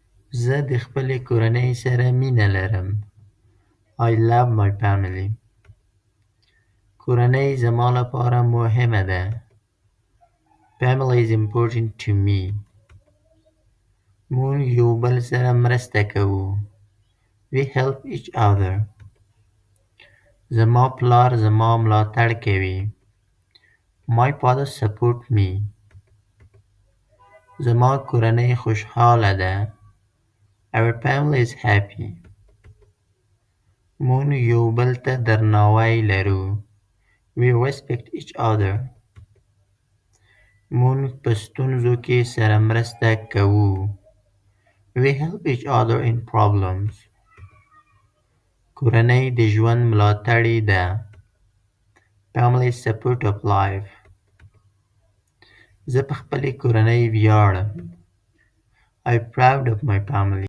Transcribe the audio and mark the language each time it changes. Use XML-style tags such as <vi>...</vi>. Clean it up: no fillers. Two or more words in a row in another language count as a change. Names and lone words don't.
<ps>زه د خپلې کورنۍ سره مینه لرم.</ps> <en>I love my family.</en> <ps>کورنۍ زما لپاره مهمه ده.</ps> <en>Family is important to me.</en> <ps>موږ یو بل سره مرسته کوو.</ps> <en>We help each other.</en> <ps>زما پلار زما ملاتړ کوي.</ps> <en>My father supports me.</en> <ps>زما کورنۍ خوشحاله ده.</ps> <en>Our family is happy.</en> <ps>موږ یو بل ته درناوی لرو.</ps> <en>We respect each other.</en> <ps>موږ په ستونزو کې سره مرسته کوو.</ps> <en>We help each other in problems.</en> <ps>کورنۍ د ژوند ملاتړې ده.</ps> <en>Family is support of life.</en> <ps>زه په خپلې کورنۍ ویاړم.</ps> <en>I'm proud of my family.</en>